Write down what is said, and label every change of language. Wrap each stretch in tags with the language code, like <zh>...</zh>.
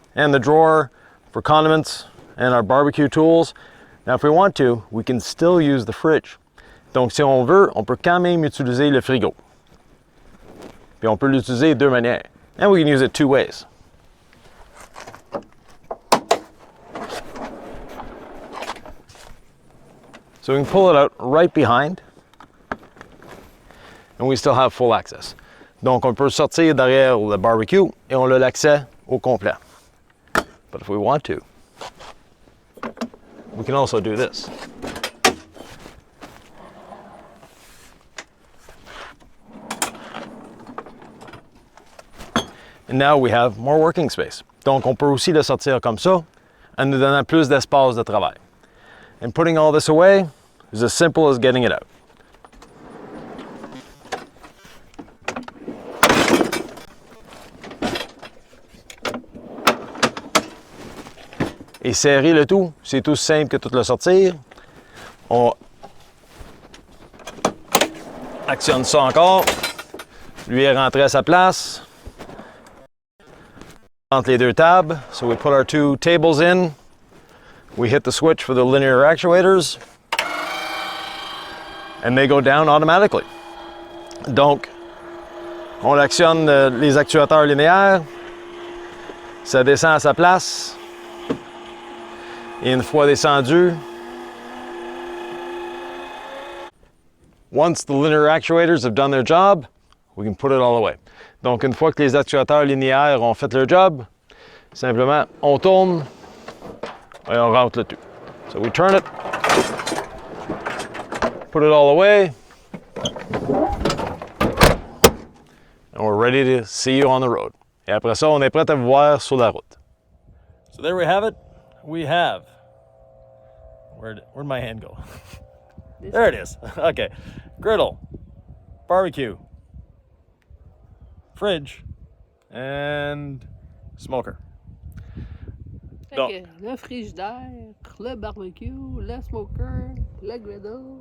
<en>And the drawer for condiments and our barbecue tools. Now, if we want to, we can still use the fridge.</en> <fr>Donc, si on veut, on peut quand même utiliser le frigo. Puis on peut l'utiliser de deux manières.</fr> <en>And we can use it two ways. So we can pull it out right behind, and we still have full access.</en> <fr>Donc on peut sortir derrière le barbecue et on a l'accès au complet.</fr> <en>But if we want to, we can also do this. And now we have more working space.</en> <fr>Donc on peut aussi le sortir comme ça, en nous donnant plus d'espace de travail.</fr> <en>And putting all this away is as simple as getting it out.</en> <fr>Et serrer le tout, c'est tout simple que tout le sortir. On actionne ça encore. Lui est rentré à sa place. Entre les deux tables.</fr> <en>So we put our two tables in. We hit the switch for the linear actuators. And they go down automatically.</en> <fr>Donc, on actionne les actuateurs linéaires. Ça descend à sa place. Et une fois descendu,</fr> <en>once the linear actuators have done their job, we can put it all away.</en> <fr>Donc, une fois que les actuateurs linéaires ont fait leur job, simplement, on tourne et on rentre le tout.</fr> <en>So we turn it, put it all away, and we're ready to see you on the road.</en> <fr>Et après ça, on est prêt à vous voir sur la route.</fr> <en>So there we have it. We have, where'd my hand go? There it is. Okay. Griddle, barbecue, fridge, and smoker.</en> <fr>Fait que le frigidaire, le barbecue, le smoker, le griddle.</fr>